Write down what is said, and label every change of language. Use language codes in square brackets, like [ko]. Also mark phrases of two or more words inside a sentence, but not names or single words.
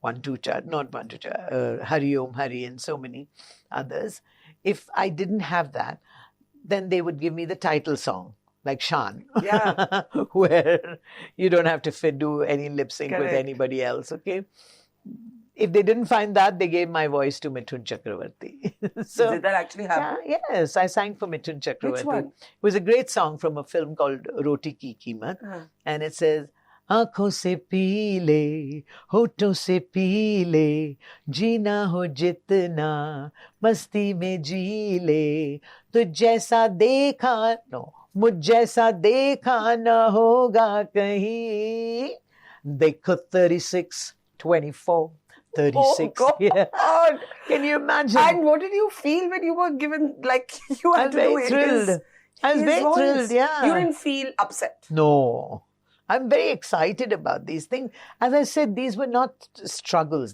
[en] Hari Om Hari and so many others, if I didn't have that, then they would give me the title song, like Shan, where you don't have to do any lip sync with anybody else, okay? If they didn't find that, they gave my voice to Mithun Chakravarti. So, did that actually happen? Yes, I sang for Mithun Chakravarti. Which one? It was a great song from a film called Roti Ki Keemat. And it says, [hi] आँखों से पी ले, होठों से पी ले, जीना हो जितना, मस्ती में जी ले, तुझ जैसा देखा, मुझ जैसा देखा न होगा कहीं. देखो 36, 24. [en] 36. Oh, God. Can you imagine? And what did you feel when you were given, you had to do it? I was very thrilled, yeah. You didn't feel upset? No. I'm very excited about these things. As I said, these were not struggles.